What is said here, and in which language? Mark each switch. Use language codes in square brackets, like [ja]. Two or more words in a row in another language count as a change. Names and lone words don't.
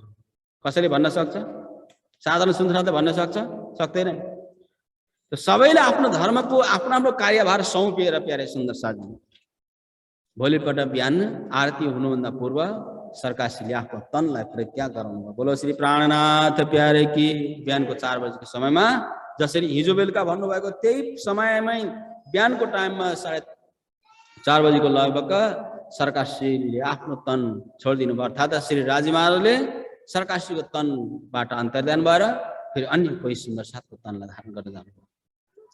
[ne] कसैले भन्न सक्छ? साधारण सुन्दरले भन्न सक्छ? सक्दैन। सबैले आफ्नो धर्मको आफ्नो आफ्नो कार्यभार सौंपेर [hi] प्यारे सुन्दर साथी, [ne] भोलिपल्ट बिहान आरती हुनुभन्दा पूर्व सरकारले आफ्नो तनलाई परित्याग गराउनु भयो। [hi] बोलो श्री प्राणनाथ प्यारे की। [ne] बिहानको 4 बजेको समयमा जसरी हिजो बेलुका भन्नुभएको त्यही समयमै बिहानको टाइममा 4:30 बजेको लगभग सरकारले आफ्नो तन छोडिदिनु भयो। अर्थात् श्री राजी महाराजले सरकारको तनबाट अन्तर्धान भएर फेरि अन्य कोही सुन्दर साथको तनलाई धारण गर्न जानुभयो।